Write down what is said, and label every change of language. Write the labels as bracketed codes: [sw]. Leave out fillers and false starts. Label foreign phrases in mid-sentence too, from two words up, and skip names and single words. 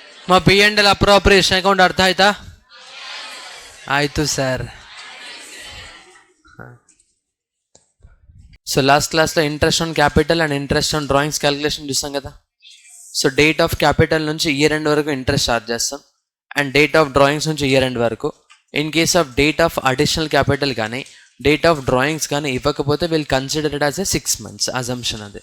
[kn] మా [en] P&L appropriation account [kn] ಅರ್ಥ ಆಯ್ತಾ? ಆಯ್ತು ಸರ್. [en] so last classలో interest on capital and interest on drawings calculation [te] చూసాం కదా. [en] so date of capital నుంచి year end వరకు interest charge చేస్తాం and date of drawings నుంచి year end వరకు. in case of date of additional capital కానీ date of drawings కానీ ఇవ్వకపోతే will consider it as a 6 months assumption అది.